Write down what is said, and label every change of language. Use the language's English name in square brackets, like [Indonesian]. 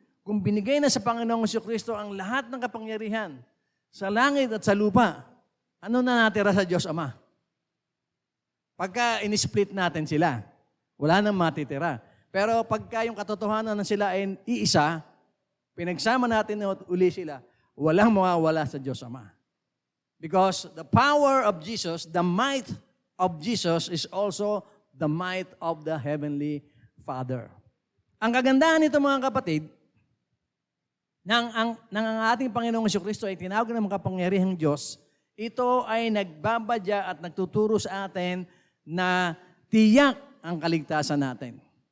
[Filipino] Kung binigay na sa Panginoong Jesucristo ang lahat ng kapangyarihan sa langit at sa lupa, ano na natira sa Diyos Ama? Pagka in-split natin sila, wala nang matitira. Pero pagka yung katotohanan na sila ay iisa, pinagsama natin uli sila, walang mawawala sa Diyos Ama. [English] Because the power of Jesus, the might of Jesus is also the might of the Heavenly Father. [Filipino] Ang kagandahan nito mga kapatid, nang ang ating Panginoong Jesucristo ay tinawag ng makapangyarihang Diyos, ito ay nagbabadya at nagtuturo sa atin na tiyak ang kaligtasan natin.